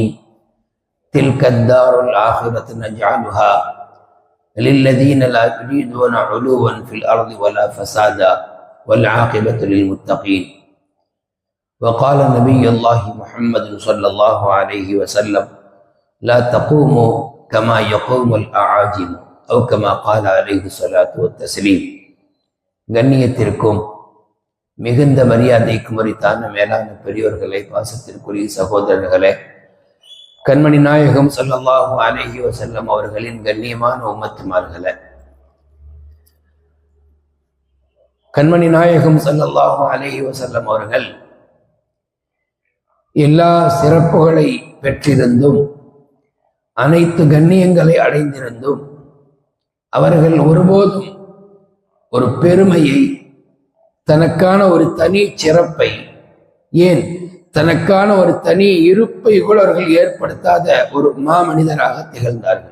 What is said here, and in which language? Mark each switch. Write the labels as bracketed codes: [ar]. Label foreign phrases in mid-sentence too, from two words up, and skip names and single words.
[ar] تلك الدار الآخرة نجعلها للذين لا يريدون علوا في الأرض ولا فسادا والعاقبة للمتقين. وقال نبي الله محمد صلى الله عليه وسلم: لا تقوموا كما يقوم الأعاجم أو كما قال عليه الصلاة والتسليم. [ta] கண்ணியத்திற்கும் மிகுந்த மரியாதைக்கும் உரித்தான மேலான பெரியோர்களே, பாசத்திற்குரிய சகோதரர்களே, கண்மணி நாயகம் [ar] صلى الله عليه وسلم [ta] அவர்களின் கண்ணியமான உம்மத்துமார்களே, கண்மணி நாயகம் [ar] صلى الله عليه وسلم [ta] அவர்கள் எல்லா சிறப்புகளை பெற்றிருந்தும் அனைத்து கண்ணியங்களை அடைந்திருந்தும் அவர்கள் ஒருபோதும் ஒரு பெருமையை, தனக்கான ஒரு தனி சிறப்பை, ஏன் தனக்கான ஒரு தனி இருப்பை கூட அவர்கள் ஏற்படுத்தாத ஒரு மாமனிதராக திகழ்ந்தார்கள்.